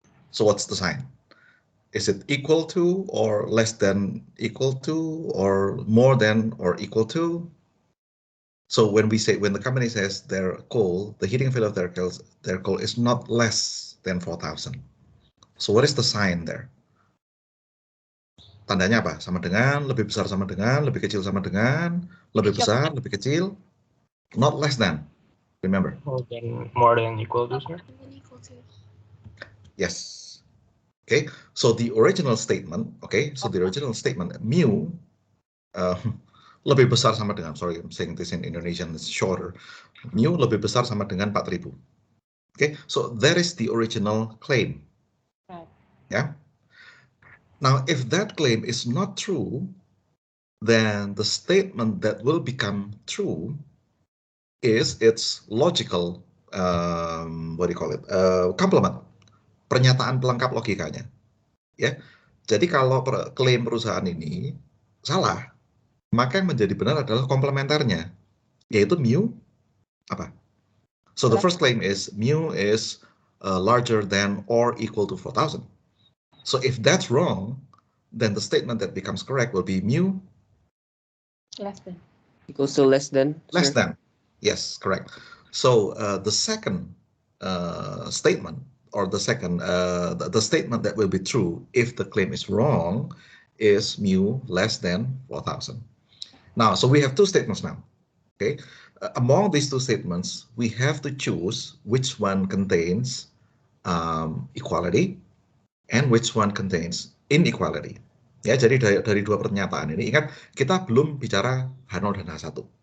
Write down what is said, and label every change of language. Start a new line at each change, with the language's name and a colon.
English: So what's the sign? Is it equal to or less than equal to or more than or equal to? So when the company says their coal, the heating value of their coal is not less than 4,000. So what is the sign there?
Indonesian: Tandanya apa? Sama dengan, lebih besar sama dengan, lebih kecil sama dengan, lebih besar, lebih kecil,
English: not less than. Remember? More than equal to, sir? Yes. Okay, so the original statement, okay, so the original statement, mu,
Indonesian: lebih besar sama dengan,
English: sorry, I'm saying this in Indonesian, it's shorter, mu lebih besar sama dengan 4.000. Okay, so that is the original claim. Right. Yeah. Now, if that claim is not true, then the statement that will become true is its logical, what do you call it, complement,
Indonesian: pernyataan pelengkap logikanya. Ya, jadi kalau klaim perusahaan ini salah, maka yang menjadi benar adalah komplementernya, yaitu mu apa?
English: So the first claim is mu is larger than or equal to 4,000. So if that's wrong, then the statement that becomes correct will be mu Less than. Equals to less than. Less sir. than. Yes, correct. So the second statement, or the second the statement that will be true if the claim is wrong, is mu less than 4,000. Now, so we have two statements now. Okay, among these two statements, we have to choose which one contains equality and which one contains inequality.
Indonesian: Ya, jadi dari dua pernyataan ini, ingat kita belum bicara H0 dan H1.